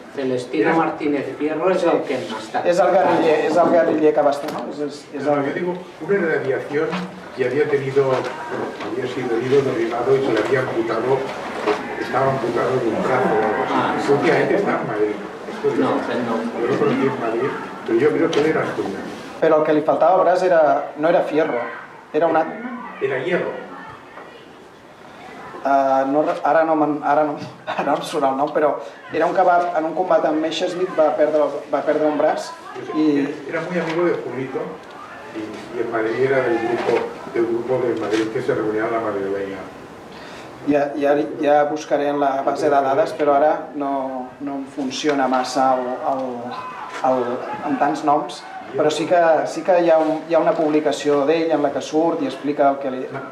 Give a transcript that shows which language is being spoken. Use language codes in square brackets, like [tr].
[ca] Celestino Martínez Fierro és el que hem estat. És el guerriller que va estar, no? [es] No, yo digo, uno era de aviación y había sido herido, derribado y se le había amputado, estaba amputado de un brazo o algo así. Últimamente está en Madrid. No. Yo lo conocí en Madrid, pero yo creo que él era asturiano. [ca] Però el que li faltava braç no era Fierro, era una... [es] Era Hierro. [ca] Ara no em surt el nom, però era un que en un combat amb Messerschmitt va perdre un braç i... [es] Era muy amigo de Julito y en Madrid era del grupo de Madrid que se reunía en la madrileña. [ca] Ja buscaré en la base de dades, però ara no em funciona massa amb tants noms, però sí que hi ha una publicació d'ell en la que surt i explica el que li...